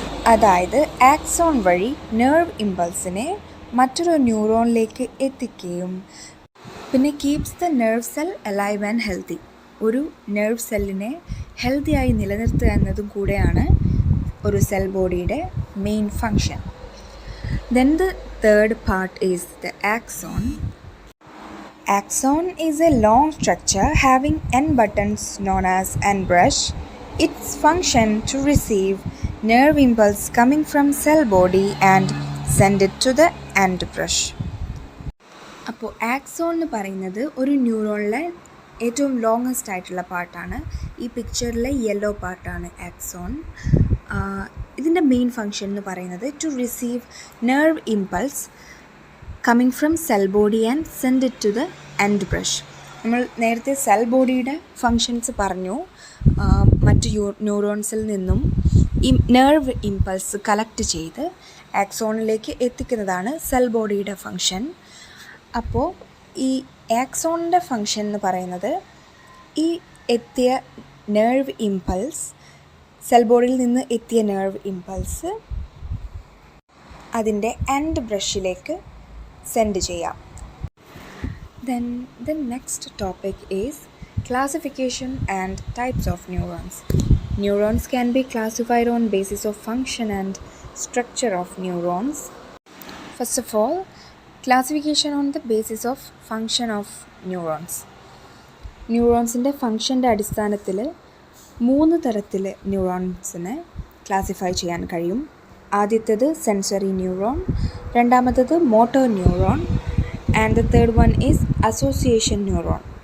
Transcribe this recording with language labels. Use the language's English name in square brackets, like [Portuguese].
[Malayalam] അതായത് ആക്സോൺ വഴി നെർവ് ഇമ്പൾസിനെ മറ്റൊരു ന്യൂറോണിലേക്ക് എത്തിക്കുകയും പിന്നെ [English] keeps the nerve cell alive and healthy, [Malayalam] ഒരു നെർവ് സെല്ലിനെ ഹെൽത്തിയായി നിലനിർത്തുക എന്നതും കൂടെയാണ് ഒരു സെൽ ബോഡിയുടെ main function. [English] Then the third part is the axon. Axon is a long structure having end buttons known as end brush. Its function to receive nerve impulse coming from cell body and send it to the end brush. [Malayalam] അപ്പോൾ axon എന്ന് പറയുന്നത് ഒരു ന്യൂറോണിലെ ഏറ്റവും longest ആയിട്ടുള്ള പാർട്ടാണ്. ഈ പിക്ചറിലെ yellow പാർട്ടാണ് axon. ഇതിൻ്റെ മെയിൻ ഫങ്ഷൻ എന്ന് പറയുന്നത് [English] To receive nerve impulse coming from cell body and send it to the end brush. [Malayalam] നമ്മൾ നേരത്തെ സെൽ ബോഡിയുടെ ഫങ്ഷൻസ് പറഞ്ഞു. മറ്റ് ന്യൂറോൺസിൽ നിന്നും ഈ നെർവ് ഇമ്പൾസ് കളക്ട് ചെയ്ത് ആക്സോണിലേക്ക് എത്തിക്കുന്നതാണ് സെൽ ബോഡിയുടെ ഫങ്ഷൻ. അപ്പോൾ ഈ ആക്സോണിൻ്റെ ഫങ്ഷൻ എന്ന് പറയുന്നത് ഈ എത്തിയ നെർവ് ഇമ്പൾസ്, സെൽ ബോഡിയിൽ നിന്ന് എത്തിയ നെർവ് ഇമ്പൾസ് അതിൻ്റെ എൻഡ് ബ്രഷിലേക്ക് സെൻഡ് ചെയ്യാം. [English] Then the next topic is classification and types of neurons. Neurons can be classified on basis of function and structure of neurons. First of all, classification on the basis of function of neurons. [Malayalam] ന്യൂറോൺസിൻ്റെ ഫങ്ഷൻ്റെ അടിസ്ഥാനത്തിൽ 3 തരത്തിൽ ന്യൂറോൺസിനെ classify ചെയ്യാൻ കഴിയും. [English] ആദ്യത്തേത് sensory neuron, രണ്ടാമത്തേത് motor neuron and the third one is association neuron.